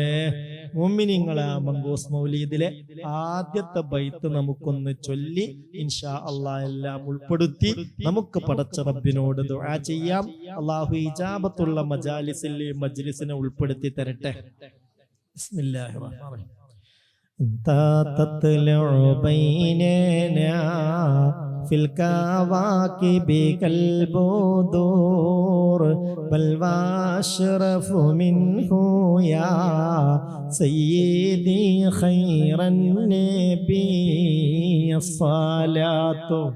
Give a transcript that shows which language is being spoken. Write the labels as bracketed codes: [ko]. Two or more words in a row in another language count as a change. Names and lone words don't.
[ml] മുഅ്മിനീങ്ങളെ മങ്കൂസ് മൗലീദിലെ ആദ്യത്തെ ബൈത്ത് നമുക്കൊന്ന് ചൊല്ലി [ar] إن شاء الله [ml] എല്ലാം ഉൾപ്പെടുത്തി നമുക്ക് പടച്ച റബ്ബിനോട് ദുആ ചെയ്യാം. അല്ലാഹു ഇജാബത്തുള്ള മജ്ലിസിനെ ഉൾപ്പെടുത്തി തരട്ടെ. [ar] بسم الله الرحمن الرحيم. أنت تطلع بيننا في الكواكب كالبدور بل واشرف منه يا سيدي خير النبي الصلاة